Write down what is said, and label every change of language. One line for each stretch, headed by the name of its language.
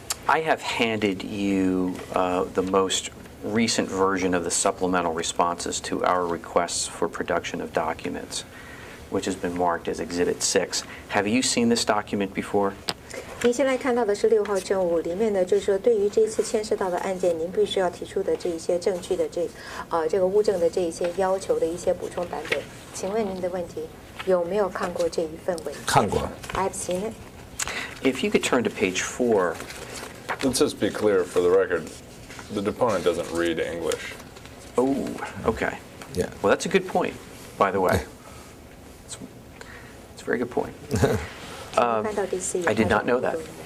English: I have handed you the most recent version of the supplemental responses to our requests for production of documents, which has been marked as Exhibit 6. Have you seen this document before?
Chinese: 您现在看到的是6号证物，里面呢就是说，对于这次牵涉到的案件，您必须要提出的这一些证据的这个物证的这一些要求的一些补充版本。请问您的问题有没有看过这一份文件？看过。
English: I've seen it. If you could turn to page 4. Let's just be clear for the record, the deponent doesn't read English. Oh, okay. Yeah. Well, that's a good point, by the way. It's a very good point. I did not know that.